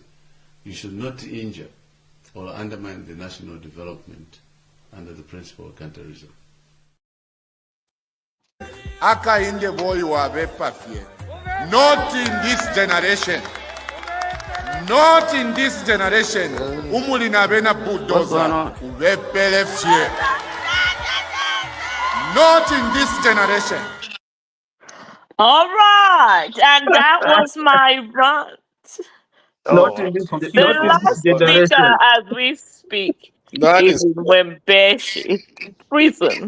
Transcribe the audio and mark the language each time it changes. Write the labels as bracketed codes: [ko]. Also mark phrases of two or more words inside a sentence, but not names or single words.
[en] You should not injure or undermine the national development under the principle of cadreism. [bem] Akainde boy wabepafie. [en] Not in this generation. Not in this generation. [bem] Umulina bena bulldozer. Ubepelefie. [en] Not in this generation. all right, and that was my rant. Not in this The last speaker generation. as we speak That is is, in Wembeshi prison.